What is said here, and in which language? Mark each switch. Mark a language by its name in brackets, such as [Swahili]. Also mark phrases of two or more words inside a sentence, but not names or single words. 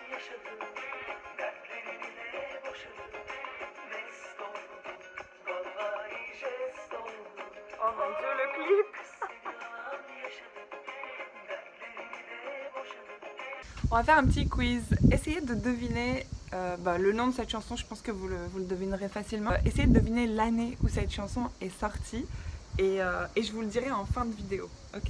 [Turkish] yaşadım, dertlerini de boşadım. Mest oldum, vallahi jest oldum. [French] Oh mon dieu, le clip! On va faire un petit quiz. Essayez de deviner le nom de cette chanson, je pense que vous le devinerez facilement. Essayez de deviner l'année où cette chanson est sortie et je vous le dirai en fin de vidéo, ok?